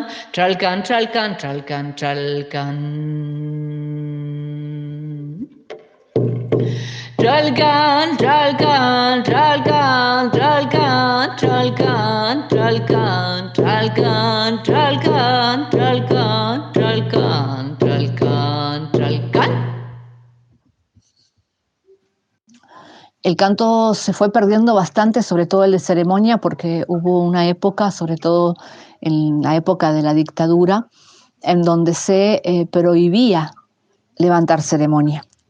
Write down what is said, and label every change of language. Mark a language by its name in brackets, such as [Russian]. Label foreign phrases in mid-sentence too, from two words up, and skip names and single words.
[Mapuche] Tralcan, tralcan, tralcan, tralcan. Tralcan, tralcan, tralcan, tralcan, tralcan, tralcan, tralcan, tralcan, tralcan, tralcan, tralcan, tralcan. [Spanish] El canto se fue perdiendo bastante, sobre todo el de ceremonia, porque hubo una época, sobre todo en la época de la dictadura, en donde se prohibía levantar ceremonia.